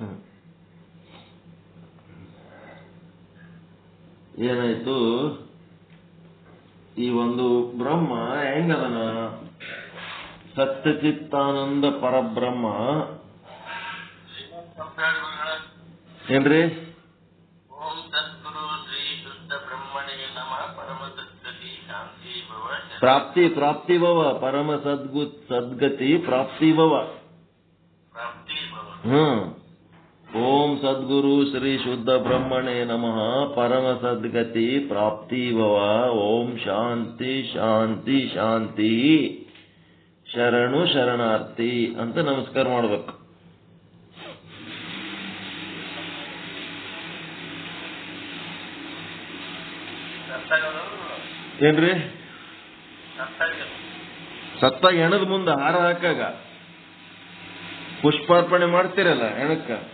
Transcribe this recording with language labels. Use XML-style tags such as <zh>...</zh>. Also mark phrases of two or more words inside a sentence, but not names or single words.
<kn>ಏನಾಯ್ತು? ಈ ಒಂದು ಬ್ರಹ್ಮ ಹೆಂಗದನ?</kn> <sa>ಸತ್ಯಚಿತ್ತಾನಂದ ಪರಬ್ರಹ್ಮ</sa> <kn>ಏನ್ರಿ?</kn> <sa>ಓಂ ಸದ್ಗುರು ಶ್ರೀ ಶುದ್ಧ ಬ್ರಹ್ಮಣೇ ನಮಃ. ಪರಮ ಸದ್ಗತಿ ಶಾಂತಿ ಭವ ಪ್ರಾಪ್ತಿ ಭವ. ಪರಮ ಸದ್ಗತಿ ಪ್ರಾಪ್ತಿ ಭವ. ಓಂ ಸದ್ಗುರು ಶ್ರೀ ಶುದ್ಧ ಬ್ರಹ್ಮಣೇ ನಮಃ ಪರಮ ಸದ್ಗತಿ ಪ್ರಾಪ್ತಿ ಭವ. ಓಂ ಶಾಂತಿ ಶಾಂತಿ ಶಾಂತಿ</sa> <kn>ಶರಣು ಶರಣಾರ್ಥಿ ಅಂತ ನಮಸ್ಕಾರ ಮಾಡ್ಬೇಕು. ಏನ್ರಿ ಸತ್ತಾಗ ಹೆಣದ ಮುಂದೆ ಹಾರ ಹಾಕಾಗ ಪುಷ್ಪಾರ್ಪಣೆ ಮಾಡ್ತೀರಲ್ಲ ಹೆಣಕ್ಕ.</kn>